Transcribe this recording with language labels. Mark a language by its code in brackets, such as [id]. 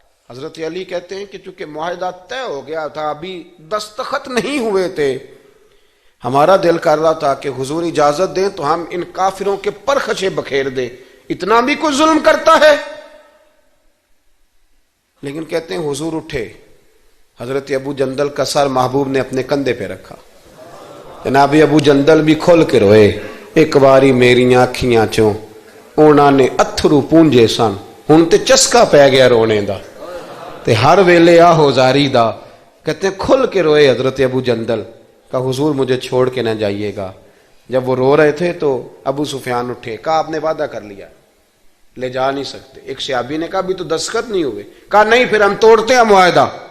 [ur] حضرت علی کہتے ہیں کہ چونکہ معاہدہ طے ہو گیا تھا، ابھی دستخط نہیں ہوئے تھے، ہمارا دل کر رہا تھا کہ حضور اجازت دیں تو ہم ان کافروں کے پرخچے بکھیر دیں، اتنا بھی کوئی ظلم کرتا ہے. لیکن کہتے ہیں حضور اٹھے، حضرت ابو جندل کا سر محبوب نے اپنے کندھے پہ رکھا. جناب ابو جندل بھی کھل کے روئے. [pa] ایک باری میریاں اکھیاں چوں اونا نے اتھرو پونجے سن، ہن تے چسکا پہ گیا رونے دا تے ہر ویلے آہو زاری دا. [ur] کہتے ہیں کھل کے روئے حضرت ابو جندل کہ حضور مجھے چھوڑ کے نہ جائیے گا. جب وہ رو رہے تھے تو ابو سفیان اٹھے، کہا آپ نے وعدہ کر لیا، لے جا نہیں سکتے. ایک صحابی نے کہا بھی تو دستخط نہیں ہوئے. کہا نہیں، پھر ہم توڑتے ہیں معاہدہ.